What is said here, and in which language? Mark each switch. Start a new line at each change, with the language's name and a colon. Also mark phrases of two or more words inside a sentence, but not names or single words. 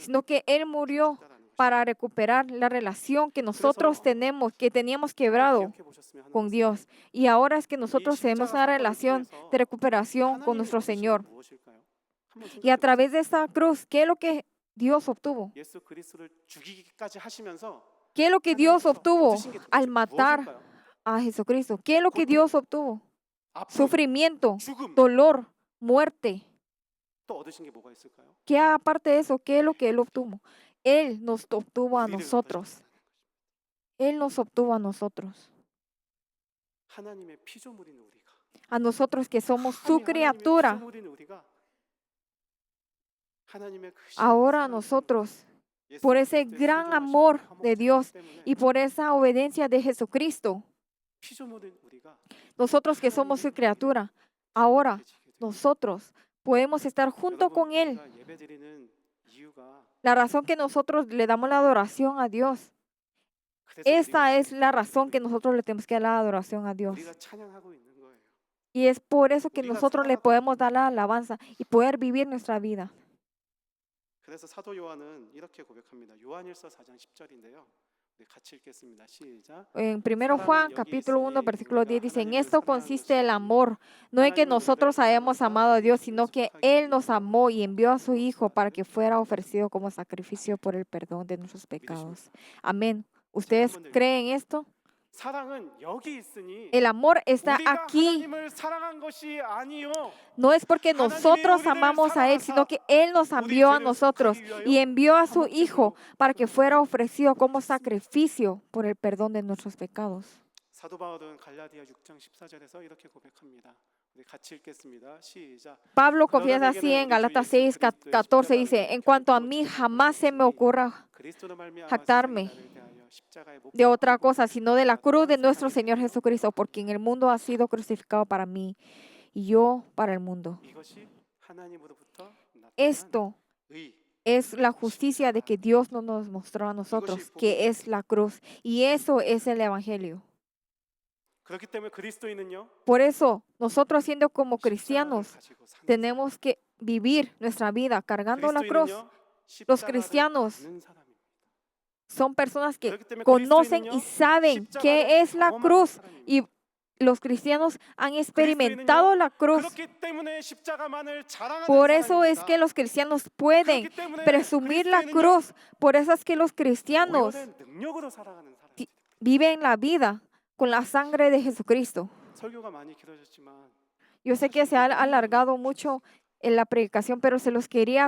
Spanish: sino que Él murió
Korean: 죽으셨다라는 것이죠.
Spanish: para recuperar la relación que nosotros tenemos, que teníamos quebrado
Korean: 기억해 보셨으면 하는
Spanish: con
Korean: 것은
Spanish: Dios. Y ahora es que nosotros
Korean: 이
Spanish: tenemos
Korean: 십자가
Spanish: una
Korean: 사건을
Spanish: relación
Korean: 통해서
Spanish: de recuperación con
Korean: 하나님이
Spanish: nuestro
Korean: 얻으신
Spanish: Señor.
Korean: 건 무엇일까요? 한번
Spanish: Y a
Korean: 생각해
Spanish: través de esta cruz, ¿qué es lo que Dios obtuvo?
Korean: 보세요. 예수 그리스도를 죽이기까지 하시면서
Spanish: ¿Qué es lo que Dios
Korean: 하나님께서
Spanish: obtuvo
Korean: 얻으신 게
Spanish: al
Korean: 도대체
Spanish: matar
Korean: 무엇일까요?
Spanish: a Jesucristo? ¿Qué es lo que
Korean: 고통,
Spanish: Dios obtuvo?
Korean: 아픔,
Spanish: Sufrimiento,
Korean: 죽음,
Spanish: dolor, muerte.
Korean: 또 얻으신 게 뭐가 있을까요?
Spanish: ¿Qué aparte de eso? ¿Qué es lo que Él obtuvo? Él nos obtuvo a
Korean: 우리를
Spanish: nosotros.
Korean: 얻으셨다는 것입니다.
Spanish: Él nos obtuvo a nosotros.
Korean: 하나님의 피조물인 우리가
Spanish: A nosotros que somos su
Korean: 하나님의
Spanish: criatura.
Korean: 피조물인 우리가 하나님의 그
Spanish: Ahora
Korean: 신실한
Spanish: nosotros,
Korean: 예수
Spanish: por ese
Korean: 그리스도의
Spanish: gran
Korean: 순종하심과
Spanish: amor de
Korean: 화목제물
Spanish: Dios
Korean: 때문에
Spanish: y por esa obediencia de Jesucristo,
Korean: 피조물인 우리가
Spanish: nosotros que somos su criatura, ahora nosotros podemos estar junto con Él.
Korean: 우리가 예배드리는 이유가
Spanish: La razón que nosotros le damos la adoración a Dios,
Korean: 그래서
Spanish: esta
Korean: 우리가
Spanish: es la razón que nosotros le tenemos que dar la adoración a Dios.
Korean: 우리가 찬양하고 있는 거예요.
Spanish: Y es por eso que
Korean: 우리가
Spanish: nosotros le
Korean: 살아가고
Spanish: podemos dar la alabanza y poder vivir nuestra vida.
Korean: 그래서 사도 요한은 이렇게 고백합니다. 요한일서 4장 10절인데요. 우리 같이 읽겠습니다. 시작.
Spanish: En 1 Juan capítulo 1 versículo 10 dice, en esto consiste el amor, no en que nosotros hayamos amado a Dios, sino que Él nos amó y envió a su Hijo para que fuera ofrecido como sacrificio por el perdón de nuestros pecados. Amén. ¿Ustedes creen esto?
Korean: 사랑은 여기 있으니
Spanish: El amor está
Korean: 우리가
Spanish: aquí.
Korean: 하나님을 사랑한 것이 아니요.
Spanish: No es porque nosotros amamos a Él, sino que Él nos envió a nosotros y envió a su Hijo para que fuera ofrecido como sacrificio por el perdón de nuestros pecados.
Korean: 사도 바울은 갈라디아 6장 14절에서 이렇게 고백합니다. 우리 같이 읽겠습니다. 시작.
Spanish: Pablo confiesa así en Galatas 6, 14, dice, en cuanto a mí jamás se me ocurra
Korean: 그리스도로 말미암아
Spanish: jactarme
Korean: 세상이 나를 대하여 십자가에 못
Spanish: de otra
Korean: 박히고
Spanish: cosa, sino de la cruz de nuestro
Korean: 세상에
Spanish: Señor Jesucristo, porque en el mundo ha sido crucificado para mí y yo para el mundo.
Korean: 이것이 하나님으로부터 나타난
Spanish: Esto
Korean: 의.
Spanish: es la justicia de que Dios no nos mostró a nosotros, que es la cruz. Y eso es el Evangelio.
Korean: 그렇기 때문에 그리스도인은요.
Spanish: Por eso, nosotros siendo como
Korean: 십자가를
Spanish: cristianos,
Korean: 가지고 사는
Spanish: tenemos que vivir nuestra vida cargando la cruz.
Korean: 그리스도인은요,
Spanish: Los
Korean: 십자가를
Spanish: cristianos
Korean: 아는 사람입니다.
Spanish: son personas que
Korean: 그렇기 때문에
Spanish: conocen y
Korean: 그리스도인은요,
Spanish: saben
Korean: 십자가를
Spanish: qué es la
Korean: 경험하는
Spanish: cruz.
Korean: 사람입니다.
Spanish: Y los cristianos han experimentado la cruz.
Korean: 그렇기 때문에 십자가만을 자랑하는
Spanish: Por eso es
Korean: 사람입니다.
Spanish: que los cristianos pueden
Korean: 그렇기 때문에
Spanish: presumir la
Korean: 그리스도인은요,
Spanish: cruz. Por eso es que los cristianos
Korean: 보혈의 능력으로 살아가는 사람입니다.
Spanish: viven la vida con la sangre de Jesucristo.
Korean: 설교가 많이 길어졌지만
Spanish: Yo sé que se ha alargado mucho en la predicación, pero se los quería